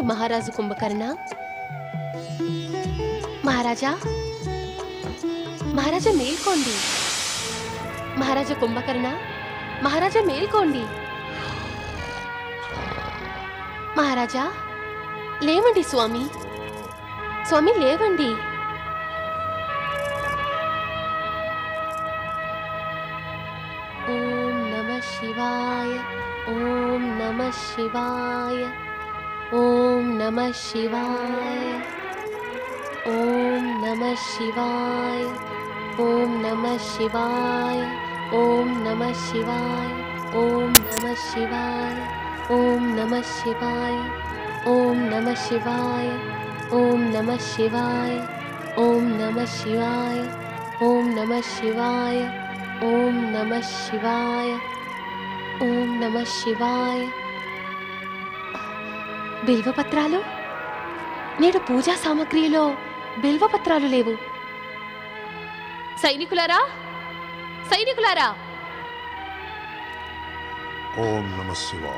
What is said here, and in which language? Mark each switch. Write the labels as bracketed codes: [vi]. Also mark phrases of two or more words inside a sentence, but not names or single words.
[te] మహారాజు కుంభకర్ణ, మహారాజా, మహారాజా మేల్కోండి. మహారాజా కుంభకర్ణ, మహారాజా మేల్కోండి. మహారాజా లేవండి. స్వామి, స్వామి లేవండి. [sa] शिवाय ओम नमः शिवाय ओम नमः शिवाय ओम नमः शिवाय ओम नमः शिवाय ओम नमः शिवाय ओम नमः शिवाय ओम नमः शिवाय ओम नमः शिवाय ओम नमः शिवाय ओम नमः शिवाय ओम नमः शिवाय ओम नमः शिवाय ఓం నమః శివాయ. [te] బిల్వపత్రాలు? నేడు పూజా సామగ్రిలో బిల్వపత్రాలు లేవు. సైనికులారా, సైనికులారా! [sa] ఓం నమః శివాయ.